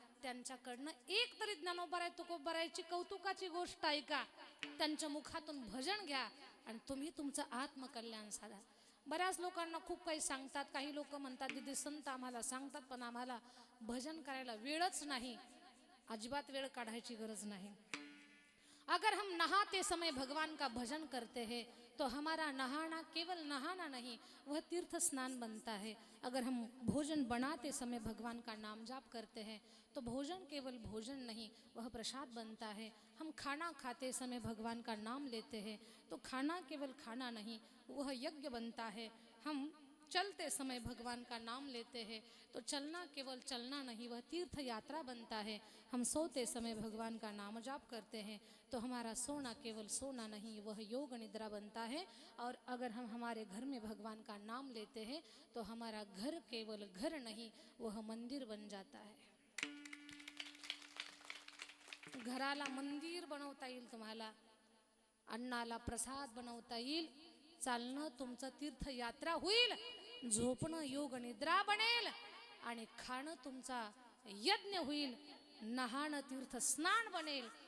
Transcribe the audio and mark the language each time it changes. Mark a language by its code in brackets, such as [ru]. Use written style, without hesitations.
[mr] त्यांच्याकडनं एक तरी ज्ञानोबराय तुकोबरायची कौतुकाची गोष्ट ऐका, त्यांच्या मुखातून भजन घ्या आणि तुम्ही तुमचं आत्मकल्याण साधा. बऱ्याच लोकांना खूप काही सांगतात, काही लोक म्हणतात दीदी संत आम्हाला सांगतात पण आम्हाला भजन करायला वेळच नाही. अजिबात वेळ काढायची गरज नहीं. [hi] अगर हम नहाते समय भगवान का भजन करते हैं तो हमारा नहाना केवल नहाना नहीं, वह तीर्थ स्नान बनता है. अगर हम भोजन बनाते समय भगवान का नाम जाप करते हैं तो भोजन केवल भोजन नहीं, वह प्रसाद बनता है. हम खाना खाते समय भगवान का नाम लेते हैं तो खाना केवल खाना नहीं, वह यज्ञ बनता है. हम चलते समय भगवान का नाम लेते हैं तो चलना केवल चलना नहीं, वह तीर्थ यात्रा बनता है. हम सोते समय भगवान का नाम जाप करते हैं तो हमारा सोना केवल सोना नहीं, वह योग निद्रा बनता है. और अगर हम हमारे घर में भगवान का नाम लेते हैं तो हमारा घर केवल घर नहीं, वह मंदिर बन जाता है. [mr] घराला मंदिर बनवता येईल तुम्हाला, अन्नाला प्रसाद बनवता येईल, चालणं तुमचं तीर्थयात्रा होईल, झोपणं योग निद्रा बनेल आणि खाणं तुमचा यज्ञ होईल, नहाणं तीर्थ स्नान बनेल.